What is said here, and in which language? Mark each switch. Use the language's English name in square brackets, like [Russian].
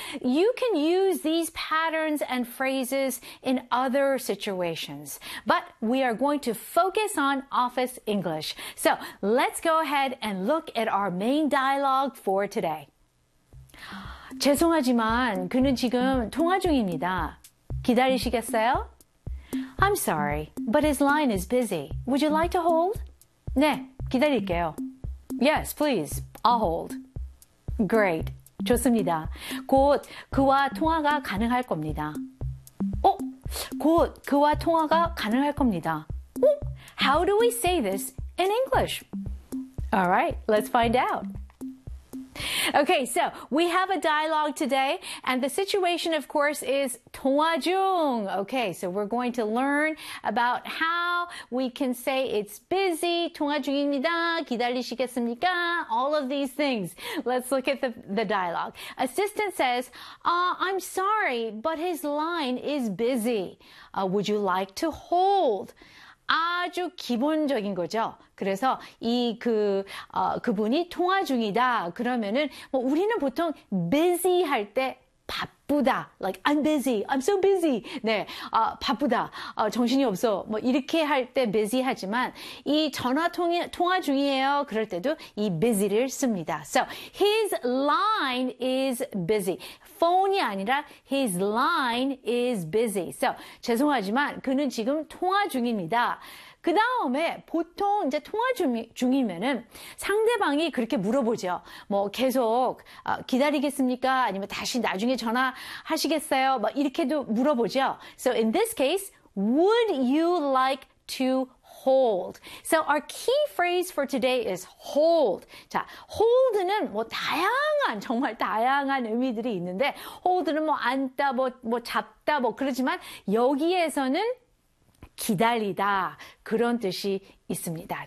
[English] You can use these patterns and phrases in other situations. But we are going to focus on office English. So, let's go ahead and look at our main dialogue for today. [Korean] 죄송하지만 그는 지금 통화 중입니다. 기다리시겠어요? [English] I'm sorry, but his line is busy. Would you like to hold? [Korean] 네, 기다릴게요. [English] Yes, please. I'll hold. Great. [Korean] 좋습니다. 곧 그와 통화가 가능할 겁니다. 어? 곧 그와 통화가 가능할 겁니다. 어? [English] How do we say this in English? All right, let's find out. Okay, so we have a dialogue today, and the situation, of course, is 통화 중. Okay, so we're going to learn about how we can say it's busy, [Korean] 통화 중입니다, 기다리시겠습니까? [English] All of these things. Let's look at the dialogue. Assistant says, I'm sorry, but his line is busy. Would you like to hold? [Korean] 아주 기본적인 거죠. 그래서 그분이 통화 중이다. 그러면은 뭐 우리는 보통 busy 할 때 바쁘다. [English] Like I'm busy. I'm so busy. [Korean] 네, 바쁘다. 정신이 없어. 뭐 이렇게 할 때 busy 하지만 이 통화 중이에요. 그럴 때도 이 busy를 씁니다. [English] So his line is busy. [Korean] 폰이 아니라 [English] his line is busy. [Korean] So 죄송하지만 그는 지금 통화 중입니다. 그 다음에 보통 이제 통화 중이면은 상대방이 그렇게 물어보죠. 뭐 계속 기다리겠습니까? 아니면 다시 나중에 전화하시겠어요? 뭐 이렇게도 물어보죠. [English] So in this case, would you like to hold? So our key phrase for today is hold. [Korean] 자, hold는 뭐 다양한 정말 다양한 의미들이 있는데 hold는 뭐 앉다 뭐 잡다 뭐 그러지만 여기에서는 기다리다 그런 뜻이 있습니다.